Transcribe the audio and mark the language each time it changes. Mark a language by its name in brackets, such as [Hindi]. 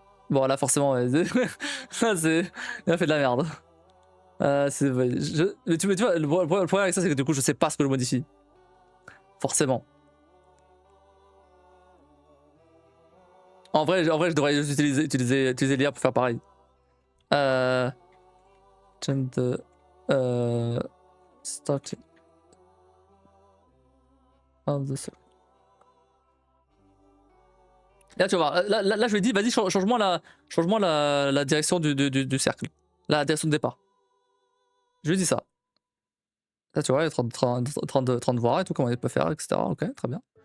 [French] Bon là forcément ouais, c'est. Il a fait de la merde. Mais tu vois le problème avec ça c'est que du coup je sais pas ce que je modifie. Forcément. En vrai je devrais juste utiliser l'IA pour faire pareil. [English] Change the starting of the circle. [French] Là tu vois, là je lui ai dit vas-y change-moi la direction du cercle, la direction de départ. Je lui ai dit ça. Là tu vois, il est en train de voir et tout comment il peut faire, etc. Ok, très bien.